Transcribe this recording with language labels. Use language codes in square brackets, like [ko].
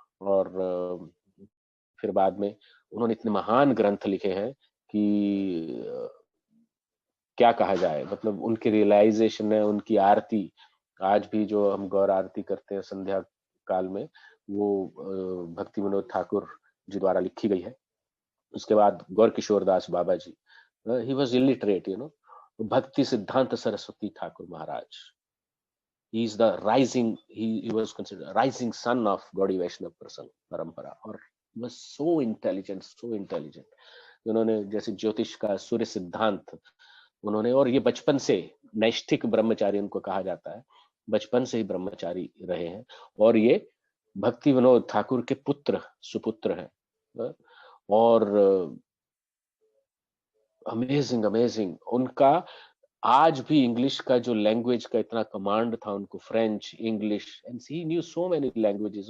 [hi] और फिर बाद में उन्होंने इतने महान ग्रंथ लिखे हैं कि क्या कहा जाए। मतलब उनकी रियलाइजेशन है, उनकी आरती आज भी जो हम गौर आरती करते हैं संध्या काल में, वो भक्ति विनोद ठाकुर जी द्वारा लिखी गई है। उसके बाद गौर किशोर दास बाबा जी, [en] He was illiterate, you know. Bhakti Siddhanta Saraswati Thakur Maharaj, he is the rising, he was considered rising son of Gaudiya Vaishnava परंपरा, और was so intelligent। [hi] उन्होंने जैसे ज्योतिष का सूर्य सिद्धांत उन्होंने, और ये बचपन से नैष्ठिक ब्रह्मचारी उनको कहा जाता है, बचपन से ही ब्रह्मचारी रहे हैं। और ये भक्ति विनोद ठाकुर के सुपुत्र हैं। और अमेजिंग उनका आज भी इंग्लिश का जो लैंग्वेज का इतना कमांड था उनको, French, English, [en] And he knew so many languages.